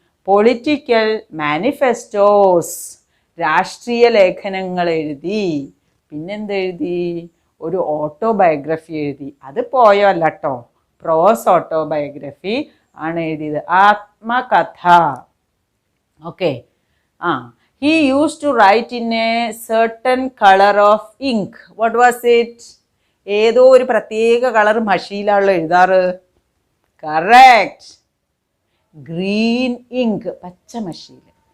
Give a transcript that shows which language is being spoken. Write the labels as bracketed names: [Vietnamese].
[Malayalam] Political മാനിഫെസ്റ്റോസ്, രാഷ്ട്രീയ ലേഖനങ്ങൾ എഴുതി. പിന്നെന്തെഴുതി? ഒരു ഓട്ടോബയോഗ്രഫി എഴുതി. അത് പോയല്ല കേട്ടോ, പ്രോസ് ഓട്ടോബയോഗ്രഫി ആണ് എഴുതിയത്, ആത്മകഥ. Okay. [English] he used to write in a certain color of ink. What was it? [Malayalam] ഏതോ ഒരു പ്രത്യേക കളർ മഷിയിലാണല്ലോ എഴുതാറ്. Correct, green ink, പച്ചമഷിയിൽ.